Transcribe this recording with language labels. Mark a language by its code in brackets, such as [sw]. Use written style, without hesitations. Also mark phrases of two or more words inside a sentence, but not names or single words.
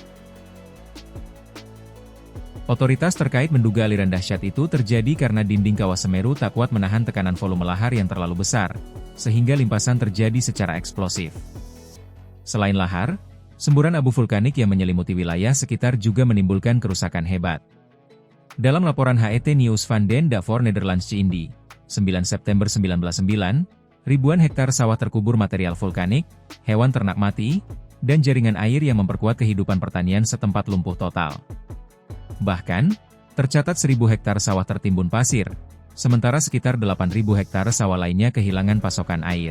[id] Otoritas terkait menduga aliran dahsyat itu terjadi karena dinding kawah Semeru tak kuat menahan tekanan volume lahar yang terlalu besar, sehingga limpasan terjadi secara eksplosif. Selain lahar, semburan abu vulkanik yang menyelimuti wilayah sekitar juga menimbulkan kerusakan hebat. Dalam laporan Het Nieuws van den Dag voor Nederlandse Indie, 9 September 1909, ribuan hektar sawah terkubur material vulkanik, hewan ternak mati, dan jaringan air yang memperkuat kehidupan pertanian setempat lumpuh total. Bahkan, tercatat 1.000 hektar sawah tertimbun pasir, sementara sekitar 8.000 hektar sawah lainnya kehilangan pasokan air.